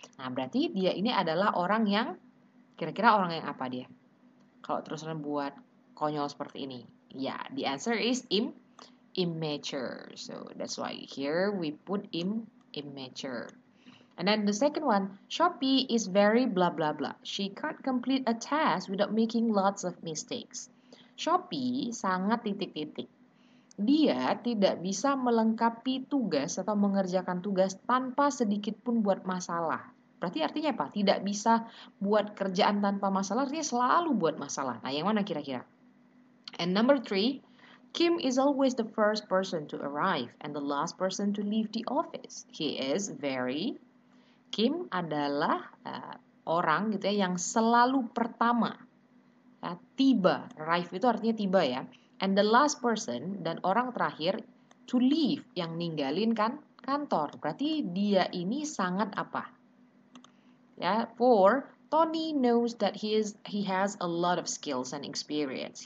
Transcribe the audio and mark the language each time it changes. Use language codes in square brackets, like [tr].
[id] Nah, berarti dia ini adalah orang yang kira-kira orang yang apa dia? Kalau terusan buat konyol seperti ini. [en] Ya, yeah, the answer is immature. So that's why here we put immature. And then the second one, Shopee is very blah blah blah. She can't complete a task without making lots of mistakes. [id] Shopee sangat ... Dia tidak bisa melengkapi tugas atau mengerjakan tugas tanpa sedikit pun buat masalah. Berarti artinya apa? Tidak bisa buat kerjaan tanpa masalah, artinya selalu buat masalah. Nah, yang mana kira-kira? [en] And number 3, Kim is always the first person to arrive and the last person to leave the office. He is very... [id] Kim adalah orang gitu ya yang selalu pertama, ya, tiba. Arrive itu artinya tiba ya. [en] And the last person, [id] dan orang terakhir, to leave, yang ninggalin kan kantor. Berarti dia ini sangat apa? [en] Ya, for Tony knows that he has a lot of skills and experience.